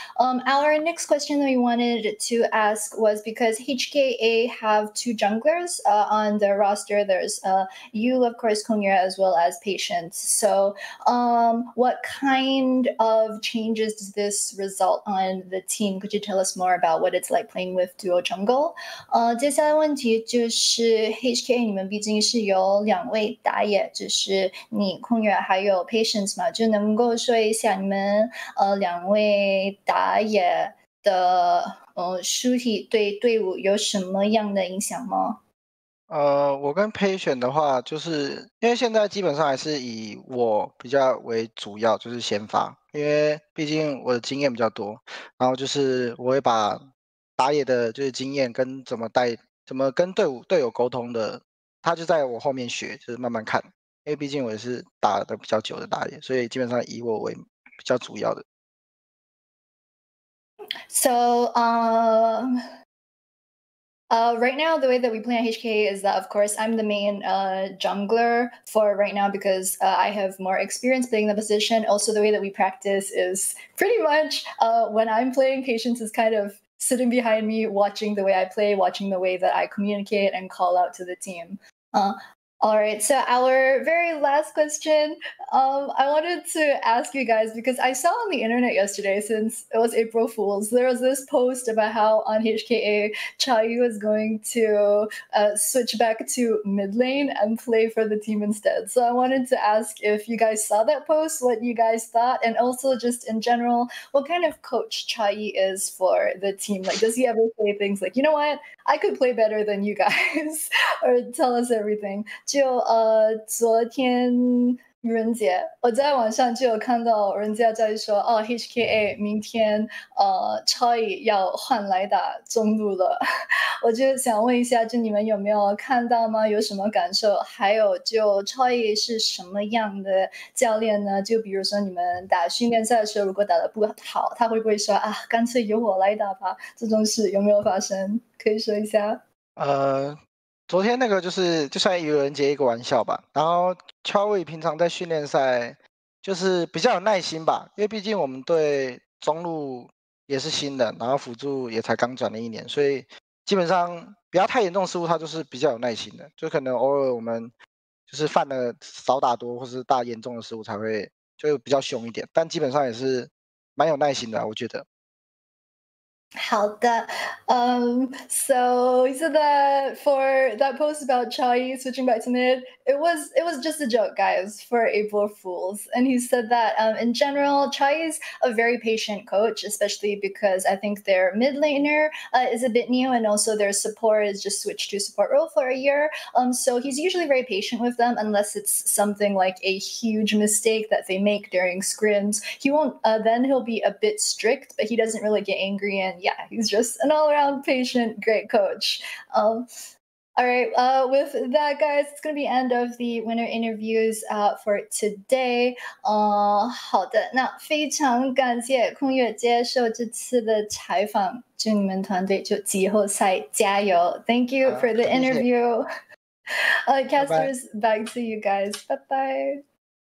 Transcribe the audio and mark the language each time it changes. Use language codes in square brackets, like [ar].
[en] Our next question that we wanted to ask was because HKA have two junglers on their roster. There's you, of course, Kongyue, as well as Patience. So what kind of changes does this result on the team? Could you tell us more about what it's like playing with duo jungle? [zh] 接下来问题就是 HKA 你们毕竟是有两位打野，就是你空远还有 Patience 嘛，就能够说一下你们两位打野的输体对队伍有什么样的影响吗？我跟胚选的话，就是因为现在基本上还是以我比较为主要，就是先发，因为毕竟我的经验比较多，然后就是我会把打野的就是经验跟怎么跟队友沟通的，他就在我后面学，就是慢慢看，因为毕竟我也是打的比较久的打野，所以基本上以我为比较主要的。 [en] So, right now, the way that we play on HK is that, of course, I'm the main jungler for right now because I have more experience playing the position. Also, the way that we practice is pretty much when I'm playing, Patience is kind of sitting behind me, watching the way I play, watching the way that I communicate and call out to the team. All right, so our very last question, I wanted to ask you guys because I saw on the internet yesterday, since it was April Fool's, there was this post about how on HKA, Chayu was going to switch back to mid lane and play for the team instead. So I wanted to ask if you guys saw that post, what you guys thought, and also just in general, what kind of coach Chayu is for the team. Like, does he ever say things like, you know what, I could play better than you guys, or tell us everything? [zh] 就昨天愚人节，我在网上就有看到人家在说，哦，HKA 明天超乙要换来打中路了，我就想问一下，就你们有没有看到吗？有什么感受？还有就超乙是什么样的教练呢？就比如说你们打训练赛的时候，如果打得不好，他会不会说啊，干脆由我来打吧？这种事有没有发生？可以说一下。昨天那个就算愚人节一个玩笑吧。然后 Charlie 平常在训练赛就是比较有耐心吧，因为毕竟我们对中路也是新的，然后辅助也才刚转了1年，所以基本上不要太严重失误，他就是比较有耐心的。就可能偶尔我们就是犯了少打多或是大严重的失误才会就比较凶一点，但基本上也是蛮有耐心的，我觉得。好的， [en] so he said that for that post about Chai switching back to mid, it was just a joke, guys, for April Fools. And he said that in general, Chai is a very patient coach, especially because I think their mid laner is a bit new, and also their support is just switched to support role for a year. So he's usually very patient with them, unless it's something like a huge mistake that they make during scrims. He won't. Then he'll be a bit strict, but he doesn't really get angry and. Yeah, he's just an all-around patient, great coach. All right, with that, guys, it's going to be end of the winner interviews for today. [zh] 好的，那非常感谢空月接受这次的采访，祝你们团队就季后赛加油 ！ [en] Thank you for the interview. Casters, back to you guys. Bye bye.